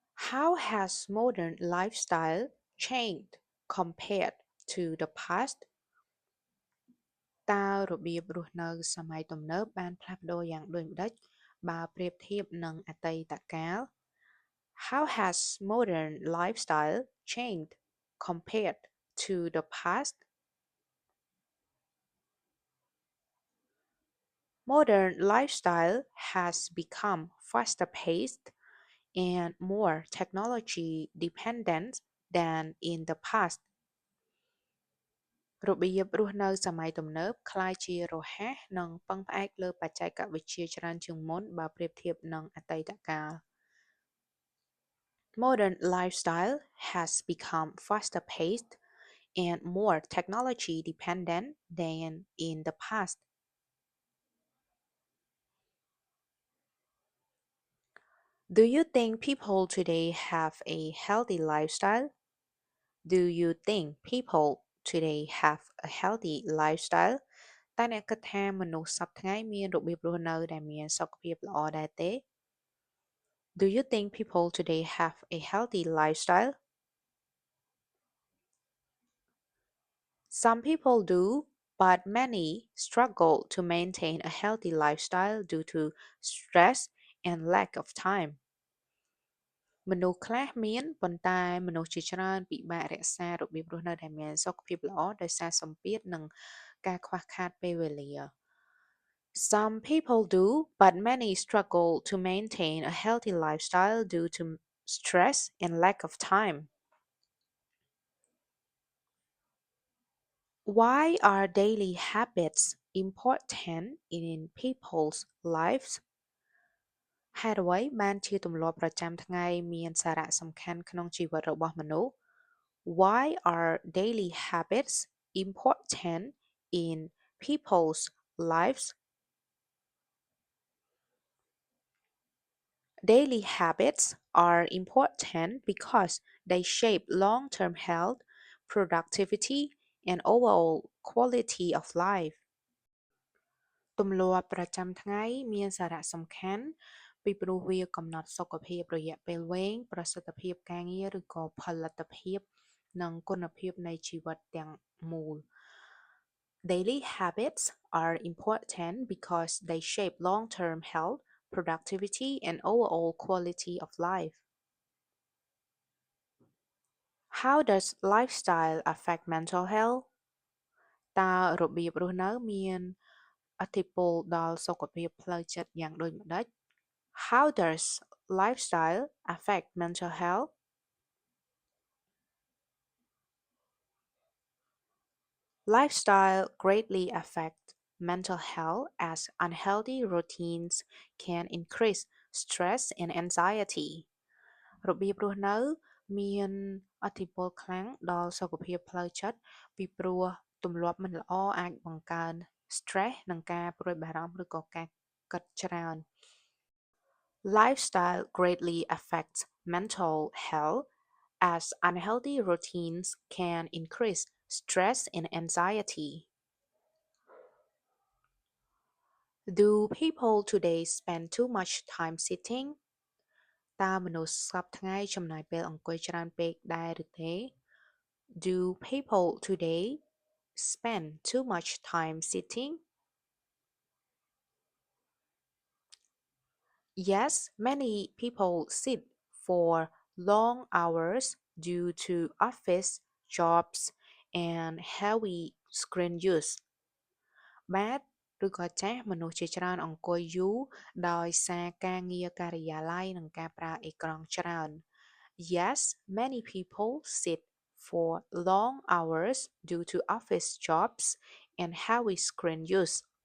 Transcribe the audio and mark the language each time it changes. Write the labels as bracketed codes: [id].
[en] How has modern lifestyle changed compared to the past? [km] តើរបៀបរស់នៅសម័យទំនើបបានផ្លាស់ប្ដូរយ៉ាងដូចម្តេចបើប្រៀបធៀបនឹងអតីតកាល [en] How has modern lifestyle changed compared to the past? Modern lifestyle has become faster paced and more technology dependent than in the past. [km] របៀបរស់នៅសម័យទំនើបក្លាយជារហ័សនិងពឹងផ្អែកលើបច្ចេកវិទ្យាច្រើនជាងមុនបើប្រៀបធៀបនឹងអតីតកាល [en] Modern lifestyle has become faster paced and more technology dependent than in the past. Do you think people today have a healthy lifestyle? Do you think people today have a healthy lifestyle? [km] តើអ្នកគិតថាមនុស្សសប្តាហ៍ថ្ងៃមានរបៀបរស់នៅដែលមានសុខភាពល្អដែរទេ [en] Do you think people today have a healthy lifestyle? Some people do, but many struggle to maintain a healthy lifestyle due to stress and lack of time. [km] មនុស្សខ្លះមានប៉ុន្តែមនុស្សជាច្រើនពិបាករក្សារបៀបរស់នៅដែលមានសុខភាពល្អដោយសារសម្ពាធនិងការខ្វះខាតពេលវេលា [en] Some people do, but many struggle to maintain a healthy lifestyle due to stress and lack of time. Why are daily habits important in people's lives? [km] ហេតុអ្វីបានជាទម្លាប់ប្រចាំថ្ងៃមានសារៈសំខាន់ក្នុងជីវិតរបស់មនុស្ស [en] Why are daily habits important in people's lives? Daily habits are important because they shape long-term health, productivity, and overall quality of life. [km] ទម្លាប់ប្រចាំថ្ងៃមានសារៈសំខាន់ពីព្រោះវាកំណត់សុខភាពរយៈពេលវែងប្រសិទ្ធភាពការងារឬក៏ផលិតភាពនិងគុណភាពនៃជីវិតទាំងមូល [en] Daily habits are important because they shape long-term health, productivity, and overall quality of life. How does lifestyle affect mental health? [km] តើរបៀបរស់នៅមានឥទ្ធិពលដល់សុខភាពផ្លូវចិត្តយ៉ាងដូចម្តេច [en] How does lifestyle affect mental health? Lifestyle greatly affect mental health as unhealthy routines can increase stress and anxiety. [km] របៀបរស់នៅមានឥទ្ធិពលខ្លាំងដល់សុខភាពផ្លូវចិត្តពីព្រោះទម្លាប់មិនល្អអាចបង្កើន stress និងការព្រួយបារម្ភឬក៏ការគិតច្រើន [en] Lifestyle greatly affects mental health as unhealthy routines can increase stress and anxiety. Do people today spend too much time sitting? [km] តើមនុស្សសប្តាហ៍ថ្ងៃចំណាយពេលអង្គុយច្រើនពេកដែរឬទេ? [en] Do people today spend too much time sitting? Yes, many people sit for long hours due to office jobs and heavy screen use. [km] បាទឬក៏ចាស់មនុស្សជាច្រើនអង្គុយយូរដោយសារការងារការិយាល័យនិងការប្រើអេក្រង់ច្រើន [en] Yes, many people sit for long hours due to office jobs and heavy screen use.